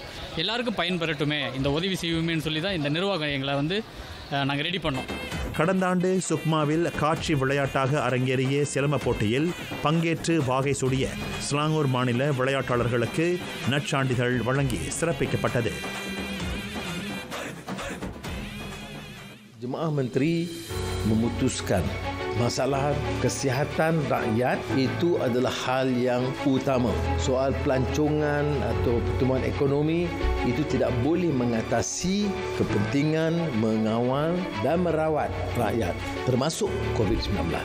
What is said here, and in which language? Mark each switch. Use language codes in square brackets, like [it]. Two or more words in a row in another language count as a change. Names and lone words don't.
[ta] எல்லாருக்கும் பயன்பெறட்டுமே, இந்த உதவி செய்வோமேன்னு சொல்லி தான் இந்த நிர்வாகம் எங்களை நாங்கள் ரெடி பண்ணோம். கடந்த ஆண்டு சுக்மாவில் காட்சி விளையாட்டாக அரங்கேறிய சிலம்ப போட்டியில் பங்கேற்று வாகை சூடிய ஸ்லாங்கூர் மாநில விளையாட்டாளர்களுக்கு நற்சான்றிதழ் வழங்கி சிறப்பிக்கப்பட்டது. [ms] Jemaah Menteri memutuskan masalah kesihatan rakyat itu adalah hal yang utama. Soal pelancongan atau pertumbuhan ekonomi itu tidak boleh mengatasi kepentingan mengawal dan merawat rakyat termasuk COVID-19.